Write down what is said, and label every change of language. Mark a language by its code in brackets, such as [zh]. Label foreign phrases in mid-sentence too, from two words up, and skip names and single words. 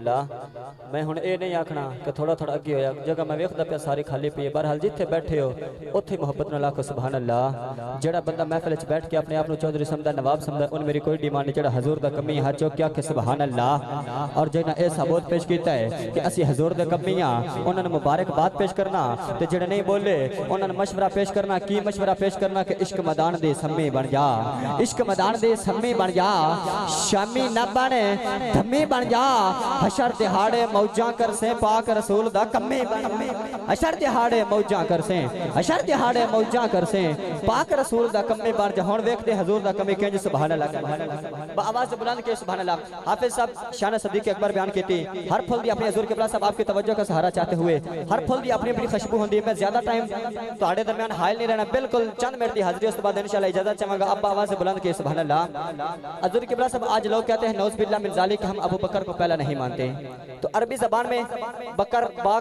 [pa] اللہ میں ہن اے نہیں آکھنا کہ تھوڑا تھوڑا اگے ہویا جگہ میں ویکھدا پیا ساری خالی پئی ہے بہرحال جتھے بیٹھے ہو اوتھے محبت نال آکھو سبحان اللہ جڑا بندہ محفل وچ بیٹھ کے اپنے آپ نو چودھری سمجھدا نواب سمجھدا ان میری کوئی ڈیمانڈ نہیں جڑا حضور دا کمی ہاتھ چوک کے آکھے سبحان اللہ اور جنہاں اے ثابت پیش کیتا ہے کہ اسی حضور دے کمی ہاں انہاں نوں مبارکباد پیش کرنا تے جڑے نہیں بولے انہاں نوں مشورہ پیش کرنا کی مشورہ پیش کرنا کہ عشق میدان دے سمی بن جا عشق میدان دے سمی بن جا شامی نہ بنے دھمی بن جا حشر دہاڑے موجاں کر سے پاک رسول دا کمی بن حشر دہاڑے موجاں کر سے حشر دہاڑے موجاں کر سے پاک رسول دا کمی بن جا ہن ویکھدے حضور دا کمی کہیں سبحان اللہ با آواز بلند کے سبحان اللہ حافظ صاحب شان صدیق اکبر بیان کیتی ہر پھل دی اپنے حضور قبلہ صاحب [ur] آپ کی توجہ کا سہارا چاہتے ہوئے [pa] ہر پھل دی اپنی اپنی خوشبو ہوندی ہے میں زیادہ ٹائم تواڈے درمیان حائل نہیں رہنا بالکل چند منٹ دی حاضری [ur] اس کے بعد انشاءاللہ اجازت چاہوں گا اب آواز بلند کے سبحان اللہ حضور قبلہ صاحب آج لوگ کہتے ہیں نعوذ باللہ من ذالک کہ ہم ابو بکر کو پہلا نہیں مانتے تو عربی زبان میں بکر با